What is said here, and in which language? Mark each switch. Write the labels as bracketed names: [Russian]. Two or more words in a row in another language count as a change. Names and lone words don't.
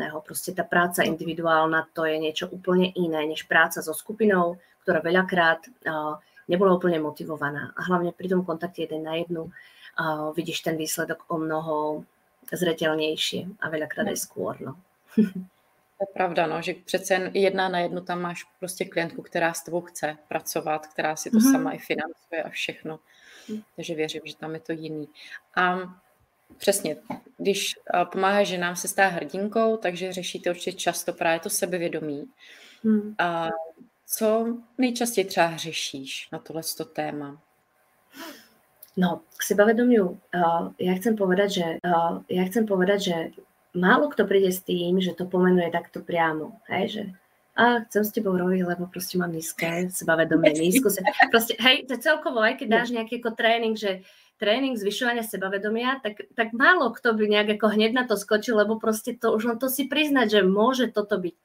[Slovak] Proste tá práca individuálna, to je niečo úplne iné, než práca so skupinou, ktorá veľakrát nebola úplne motivovaná. A hlavne pri tom kontakte 1 na 1 vidíš ten výsledok o mnoho zreteľnejšie a veľakrát aj skôr. No. [Czech] To je pravda, no, že přece jen 1 na 1 tam máš prostě klientku, která s tebou chce pracovat, která si to sama i financuje a všechno. Takže věřím, že tam je to jiný. A přesně, když pomáháš ženám se stát hrdinkou, takže řešíte určitě často právě to sebevědomí. A co nejčastěji třeba řešíš na tohleto téma? [Slovak] No, k sebavedomiu ja chcem povedať, že málo kto príde s tým, že to pomenuje takto priamo. Hej, že chcem s tebou robiť, lebo proste mám nízke sebavedomie, proste, hej, to celkovo, aj keď dáš nejaký ako tréning zvyšovania sebavedomia, tak málo kto by nejak ako hneď na to skočil, lebo proste to už len to si priznať, že môže toto byť.